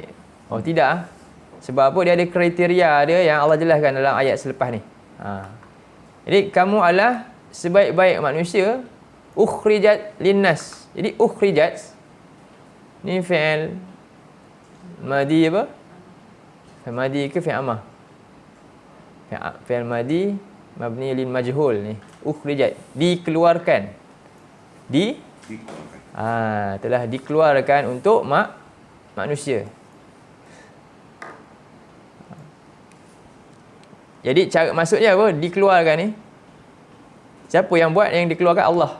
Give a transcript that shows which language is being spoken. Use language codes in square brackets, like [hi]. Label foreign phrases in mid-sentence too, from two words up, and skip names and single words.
[ms] Oh tidak. Sebab apa? Dia ada kriteria dia yang Allah jelaskan dalam ayat selepas ni. Jadi kamu adalah sebaik-baik manusia, [ar] أخرجت للناس. [ms] Jadi ukhrijat ni [ar] فعل ماضي [ms] apa? [ar] فعل ماضي [ms] ke [ar] فعل أمر? فعل ماضي مبني للمجهول ni. [ms] Ukhrijat, dikeluarkan. Telah dikeluarkan untuk manusia. Jadi maksudnya apa? Dikeluarkan ni, siapa yang buat? Yang dikeluarkan Allah.